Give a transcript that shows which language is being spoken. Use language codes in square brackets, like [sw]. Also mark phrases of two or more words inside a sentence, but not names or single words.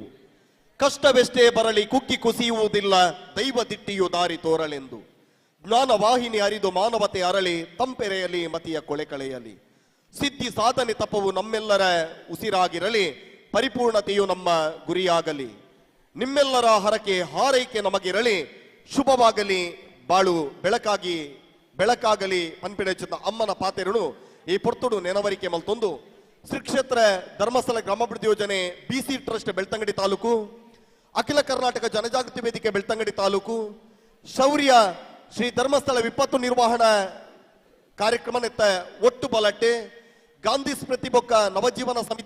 [kn] ಕಷ್ಟವೆಷ್ಟೇ ಬರಲಿ ಕುಕ್ಕಿ ಕುಸಿಯುವುದಿಲ್ಲ ದೈವ ದಿಟ್ಟಿಯು ದಾರಿ ತೋರಲೆಂದು ಜ್ಞಾನ ವಾಹಿನಿ ಅರಿದು ಮಾನವತೆ ಅರಳಿ ತಂಪೆರೆಯಲಿ ಮತಿಯ ಕೊಳೆ ಕಳೆಯಲಿ ಸಿದ್ಧಿ ಸಾಧನೆ ತಪವು ನಮ್ಮೆಲ್ಲರ ಉಸಿರಾಗಿರಲಿ ಪರಿಪೂರ್ಣತೆಯು ನಮ್ಮ ಗುರಿಯಾಗಲಿ ನಿಮ್ಮೆಲ್ಲರ ಹರಕೆ ಹಾರೈಕೆ ನಮಗಿರಲಿ ಶುಭವಾಗಲಿ ಬಾಳು ಬೆಳಕಾಗಲಿ [tcy] ಪನ್ಪಿಡೆಚ್ಚುತ್ತ ಅಮ್ಮನ ಪಾತೆರುಣು ಈ ಪೊರ್ತುಡು ನೆನವರಿಕೆ ಮಲ್ತೊಂದು ಶ್ರೀ ಕ್ಷೇತ್ರ ಧರ್ಮಸ್ಥಳ ಗ್ರಾಮಾಭಿವೃದ್ಧಿ ಯೋಜನೆ ಬಿಸಿ ಟ್ರಸ್ಟ್ ಬೆಳ್ತಂಗಡಿ ತಾಲೂಕು ಅಖಿಲ ಕರ್ನಾಟಕ ಜನಜಾಗೃತಿ ವೇದಿಕೆ ಬೆಳ್ತಂಗಡಿ ತಾಲೂಕು ಶೌರ್ಯ ಶ್ರೀ ಧರ್ಮಸ್ಥಳ ವಿಪತ್ತು ನಿರ್ವಹಣಾ ಕಾರ್ಯಕ್ರಮ ನೆತ್ತ ಒಟ್ಟು ಬಲಟ್ಟೆ ಗಾಂಧಿ ಸ್ಮೃತಿ ಬೊಕ್ಕ ನವಜೀವನ ಸಮಿತಿ